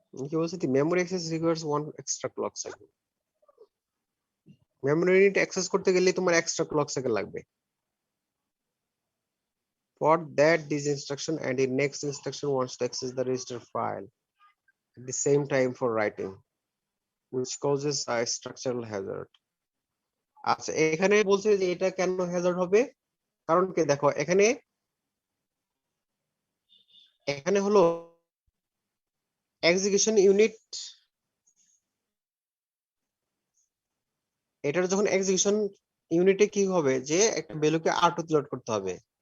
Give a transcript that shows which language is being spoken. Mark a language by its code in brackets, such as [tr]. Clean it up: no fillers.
[bn] কি বলছি, [en] Memory access requires one extra clock cycle. [bn] Memory unit access করতে গেলে তোমার এক্সট্রা ক্লক সাইকেল লাগবে। [en] for that this instruction and the next instruction wants to access the register file at the same time for writing, which causes a structural hazard. [bn] আচ্ছা, এখানে বলছে যে এটা কেন হ্যাজার্ড হবে, কারণ কি দেখো এখানে এখানে হলো এক্সিকিউশন ইউনিট, এটার যখন এক্সিকিউশন ইউনিটে কি হবে যে একটা ভ্যালুকে r2 তে লোড করতে হবে।